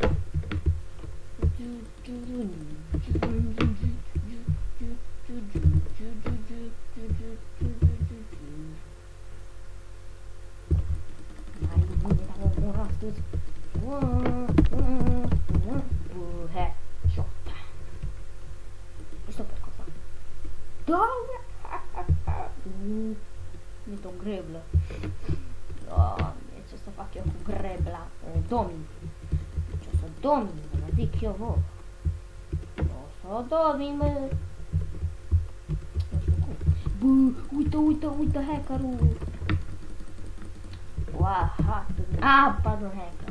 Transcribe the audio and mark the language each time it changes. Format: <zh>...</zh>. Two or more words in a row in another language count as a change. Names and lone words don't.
<ro>Mai bine dacă mor astăzi. Headshot.</ro> <it>Questo per cosa? Dove?</it> <ro>Mi-e o greblă. Doamne, ce să fac eu cu grebla? Domin. Ce o să domin, mă zic eu, vă. O să domin, mă. Nu știu cum. Bă, uite hackerul. Pardon, hacker.</ro>